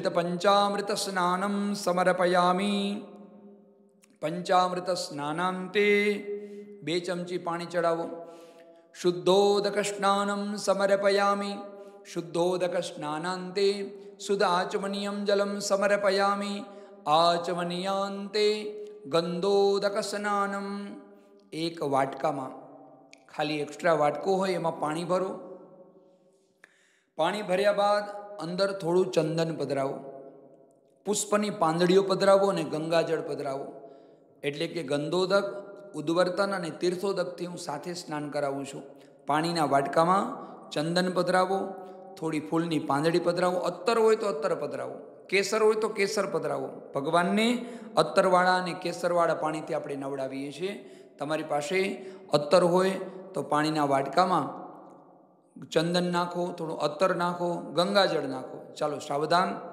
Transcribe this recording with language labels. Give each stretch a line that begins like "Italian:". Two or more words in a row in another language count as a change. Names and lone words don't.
Sanskrit: पंचामृत स्नानं समर्पयामि पंचामृत स्नानान्ते
Gujarati: 2 ચમચી પાણી ચઢાવો
Sanskrit: शुद्धोदक स्नानं समर्पयामि शुद्धोदक स्नानान्ते शुद्ध आचमनीयं जलं समर्पयामि आचमनीयांते गंधोदक स्नानं
Gujarati: એક વાટકામાં ખાલી એક્સ્ટ્રા વાટકો હોય એમાં પાણી ભરો પાણી ભર્યા બાદ અંદર થોડું ચંદન પધરાવો પુષ્પની પાંદડીઓ પધરાવો અને ગંગાજળ પધરાવો એટલે કે ગંધોદક ઉદ્વર્તન અને તીર્થોદકથી હું સાથે સ્નાન કરાવું છું પાણીના વાટકામાં ચંદન પધરાવો થોડી ફૂલની પાંદડી પધરાવો અત્તર હોય તો અત્તર પધરાવો કેસર હોય તો કેસર પધરાવો ભગવાનને અત્તરવાળા અને કેસરવાળા પાણીથી આપણે નવડાવીએ છીએ તમારી પાસે અત્તર હોય તો પાણીના વાટકામાં ચંદન નાખો થોડું અત્તર નાખો ગંગાજળ નાખો ચાલો સાવધાન